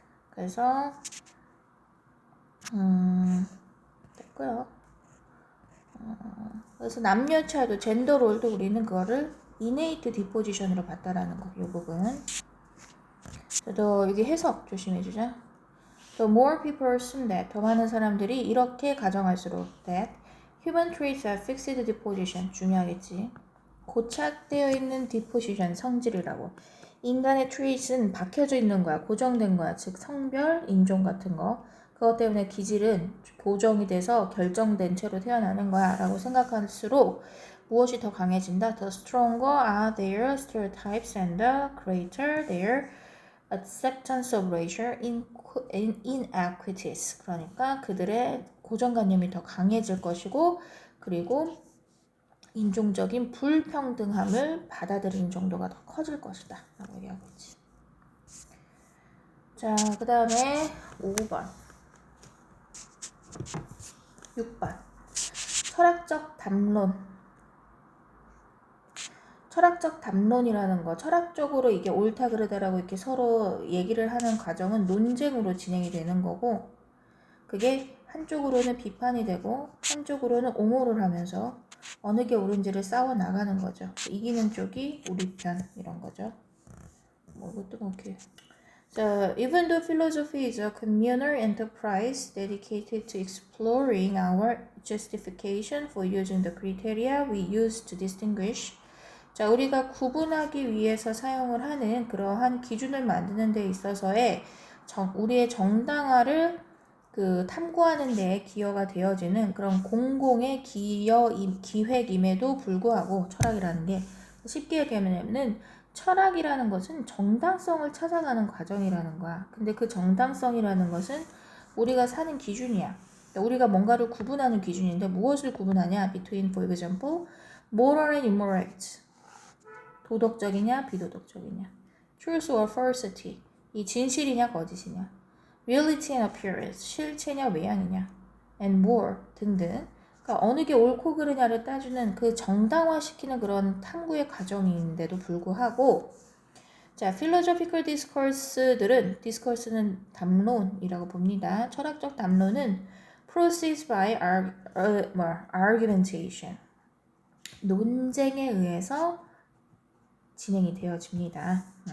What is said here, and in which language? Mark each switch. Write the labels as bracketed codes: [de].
[ko] 그래서 됐고요. 그래서 남녀 차이도 젠더 롤도 우리는 그거를 [en] innate disposition [ko] 으로 봤다라는 거. 이 부분. 더 여기 해석 조심해주자. [en] The more people assume that [ko] 더 많은 사람들이 이렇게 가정할수록 [en] that human traits are fixed disposition [ko] 중요하겠지. 고착되어 있는 disposition 성질이라고. 인간의 traits는 박혀져 있는 거야. 고정된 거야. 즉 성별, 인종 같은 거. 그것 때문에 기질은 고정이 돼서 결정된 채로 태어나는 거야 라고 생각할수록 무엇이 더 강해진다? [en] The stronger are their stereotypes and the greater their acceptance of racial inequities. [ko] 그러니까 그들의 고정관념이 더 강해질 것이고 그리고 인종적인 불평등함을 받아들이는 정도가 더 커질 것이다 라고 얘기하고 있지. 자, 그 다음에 5번 6번 철학적 담론. 철학적 담론이라는 거, 철학적으로 이게 옳다 그르다라고 이렇게 서로 얘기를 하는 과정은 논쟁으로 진행이 되는 거고 그게 한쪽으로는 비판이 되고 한쪽으로는 옹호를 하면서 어느 게 옳은지를 싸워 나가는 거죠. 이기는 쪽이 우리 편 이런 거죠. 뭐 이것도 이렇게. [en] So, even though philosophy is a communal enterprise dedicated to exploring our justification for using the criteria we use to distinguish, [ko] 자, 우리가 구분하기 위해서 사용을 하는 그러한 기준을 만드는 데 있어서의 우리의 정당화를 그 탐구하는 데에 기여가 되어지는 그런 공공의 기획임에도 불구하고 철학이라는 게 쉽게 얘기하면은 철학이라는 것은 정당성을 찾아가는 과정이라는 거야. 근데 그 정당성이라는 것은 우리가 사는 기준이야. 그러니까 우리가 뭔가를 구분하는 기준인데 무엇을 구분하냐? [en] Between, for example, moral and immoral acts. [ko] 도덕적이냐, 비도덕적이냐. [en] Truth or falsity. [ko] 이 진실이냐, 거짓이냐. [en] Reality and appearance. [ko] 실체냐, 외향이냐. [en] And more [ko] 등등. 그러니까 어느 게 옳고 그르냐를 따지는 그 정당화시키는 그런 탐구의 과정인데도 불구하고 자, [en] philosophical discourse [ko] 들은 discourse는 담론이라고 봅니다. 철학적 담론은 [en] proceeds by argumentation. [ko] 논쟁에 의해서 진행이 되어집니다.